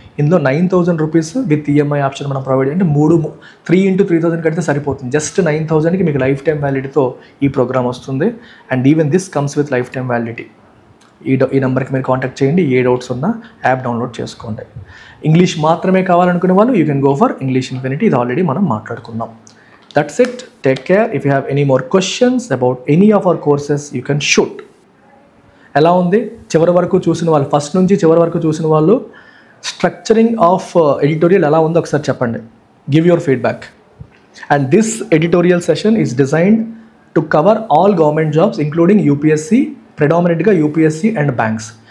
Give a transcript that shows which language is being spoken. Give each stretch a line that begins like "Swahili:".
Telugu: ఇందులో 9,000 rupees with EMI option మనం provide, అంటే 3 into 3,000 కడితే సరిపోతుంది. జస్ట్ 9,000కి మీకు లైఫ్ టైం వ్యాలిడిటీతో ఈ ప్రోగ్రామ్ వస్తుంది.
English: And even this comes with lifetime validity.
Telugu: ఈ నెంబర్కి మీరు కాంటాక్ట్ చేయండి. ఏ డౌట్స్ ఉన్నా యాప్ డౌన్లోడ్ చేసుకోండి. ఇంగ్లీష్ మాత్రమే కావాలనుకునే వాళ్ళు
English: You can go for English infinity.
Telugu: ఇది ఆల్రెడీ మనం మాట్లాడుకున్నాం.
English: That's it. Take care. If you have any more questions about any of our courses, you can shoot.
Telugu: ఎలా ఉంది చివరి వరకు చూసిన వాళ్ళు, ఫస్ట్ నుంచి చివరి వరకు చూసిన వాళ్ళు, స్ట్రక్చరింగ్ ఆఫ్ ఎడిటోరియల్ ఎలా ఉందో ఒకసారి చెప్పండి.
English: Give your feedback. And this editorial session is designed to cover all government jobs including UPSC, ప్రెడామినెంట్గా UPSC and banks.